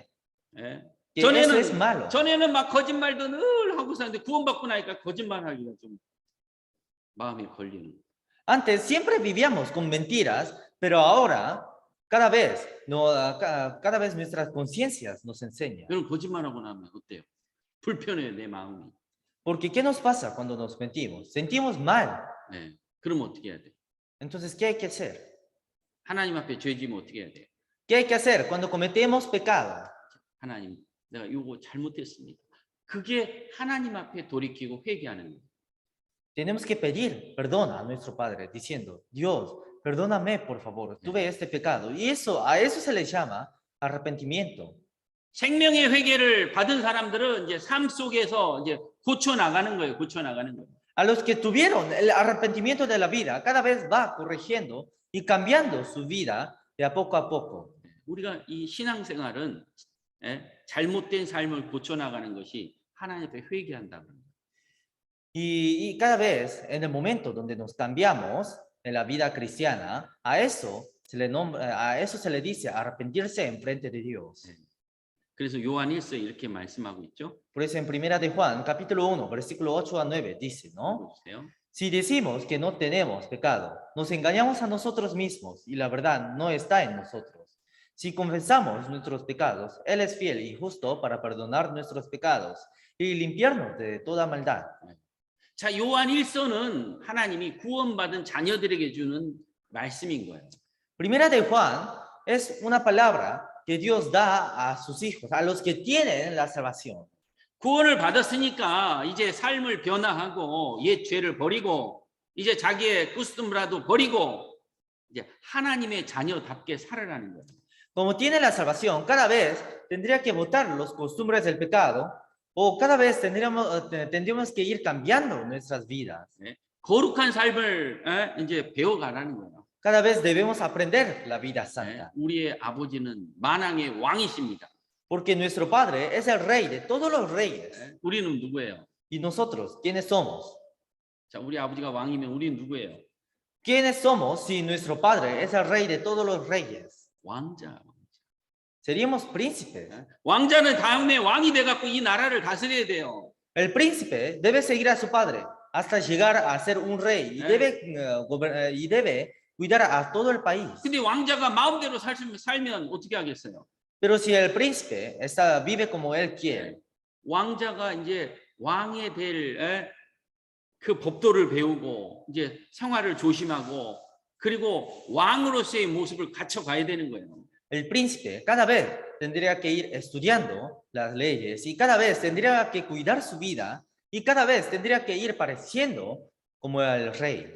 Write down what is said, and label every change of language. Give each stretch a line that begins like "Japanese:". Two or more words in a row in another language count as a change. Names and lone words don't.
Korean: 예.
Spanish: que eso es malo.
Korean: 전에는 막 거짓말도 늘 하고 사는데 구원받고 나니까 거짓말하기가 좀 마음에 걸리는.
Spanish: Antes siempre vivíamos con mentiras, pero ahora cada vez nuestras conciencias nos enseñan.
Korean: 여러분 거짓말하고 나면 어때요? 불편해요, 내 마음이.
Spanish: Porque ¿qué nos pasa cuando nos mentimos? Sentimos mal.
Korean: 네. 그럼 어떻게 해야 돼?
Spanish: Entonces, ¿qué hay que hacer?
Korean: 하나님 앞에 죄 지면 어떻게 해야 돼?
Spanish: ¿Qué hay que hacer cuando cometemos pecado?
Korean: 하나님, 내가 이거 잘못했습니다. 그게 하나님 앞에 돌이키고 회개하는 거예요.
Spanish: Tenemos que pedir perdón a nuestro Padre, diciendo, Dios, perdóname, por favor, tuve este pecado. Y a eso se le llama arrepentimiento.
Korean: 생명의 회개를 받은 사람들은 이제 삶 속에서 이제 고쳐 나가는 거예요. 고쳐 나가는 거예요.
Spanish: A los que tuvieron el arrepentimiento de la vida, cada vez va corrigiendo y cambiando su vida de a poco.
Korean: 우리가 이 신앙생활은 잘못된 삶을 고쳐 나가는 것이 하나님 앞에 회개한다고 합니다.
Spanish: Y cada vez, en el momento donde nos cambiamos en la vida cristiana, a eso se le dice arrepentirse en frente de Dios.
Korean: 그래서 요한 1서에 이렇게 말씀하고 있죠.
Spanish: Por eso en Primera de Juan, capítulo 1, versículo 8 a 9, dice, ¿no?
Korean: 보세요.
Spanish: Si decimos que no tenemos pecado, nos engañamos a nosotros mismos y la verdad no está en nosotros. Si confesamos nuestros pecados, Él es fiel y justo para perdonar nuestros pecados y limpiarnos de toda maldad.
Korean: 자, 요한 1서는 하나님이 구원받은 자녀들에게 주는 말씀인 거예요.
Spanish: Primera de Juan es una palabra que Dios da a sus hijos, a los que tienen la salvación.
Korean: 구원을 받았으니까 이제 삶을 변화하고 옛 죄를 버리고 이제 자기의 코스튬이라도 버리고 이제 하나님의 자녀답게 살아라는 거예요.
Spanish: Como tiene la salvación, cada vez tendría que botar los costumbres del pecado o cada vez tendríamos que ir cambiando nuestras vidas.
Korean: 거룩한 삶을 이제 배워가라는 거예요.
Spanish: Cada vez debemos aprender la vida santa.
Korean: 우리의 아버지는 만왕의 왕이십니다.
Spanish: Porque nuestro Padre es el rey de todos los reyes.
Korean: 우리는 누구예요?
Spanish: ¿Y nosotros quiénes somos?
Korean: 자, 우리 아버지가 왕이면 우리는 누구예요?
Spanish: ¿Quiénes somos si nuestro padre es el rey de todos los reyes?
Korean: 왕자.
Spanish: Seríamos príncipes.
Korean: 왕자는 다음에 왕이 돼갖고 이 나라를 다스려야 돼요.
Spanish: El príncipe debe seguir a su padre hasta llegar a ser un rey y debe cuidar a todo el país.
Korean: 근데 왕자가 마음대로 살면 어떻게 하겠어요?
Spanish: Pero si el príncipe vive como él quiere,
Korean: 왕자가 이제 왕에 될 그 법도를 배우고 이제 생활을 조심하고 그리고 왕으로서의 모습을 갖춰가야 되는 거예요.
Spanish: el príncipe cada vez tendría que ir estudiando las leyes y cada vez tendría que cuidar su vida y cada vez tendría que ir pareciendo como el rey.